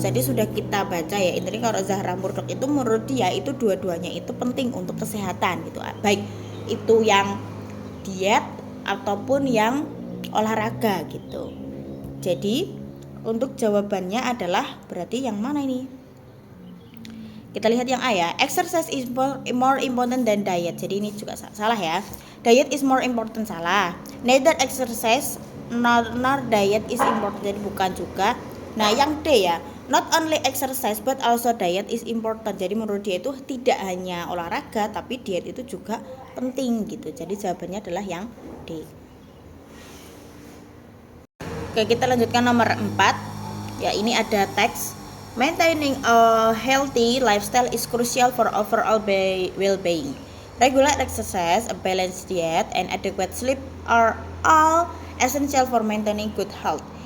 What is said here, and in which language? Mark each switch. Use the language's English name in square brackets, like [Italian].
[Indonesian] Jadi sudah kita baca ya, intinya kalau Zahrah Murdoch itu menurut dia itu dua-duanya itu penting untuk kesehatan gitu, baik itu yang diet ataupun yang olahraga gitu. Jadi untuk jawabannya adalah berarti yang mana ini? Kita lihat yang A ya, [English] exercise is more important than diet. [Indonesian] Jadi ini juga salah ya, [English] diet is more important, [Indonesian] salah. [English] Neither exercise nor diet is important, [Indonesian] jadi bukan juga. Nah yang D ya, [English] not only exercise but also diet is important. [Indonesian] Jadi menurut dia itu tidak hanya olahraga tapi diet itu juga penting gitu. Jadi jawabannya adalah yang D. Oke, kita lanjutkan nomor 4 ya. Ini ada teks, [English] maintaining a healthy lifestyle is crucial for overall well-being. Regular exercise, a balanced diet, and adequate sleep are all essential for maintaining good health.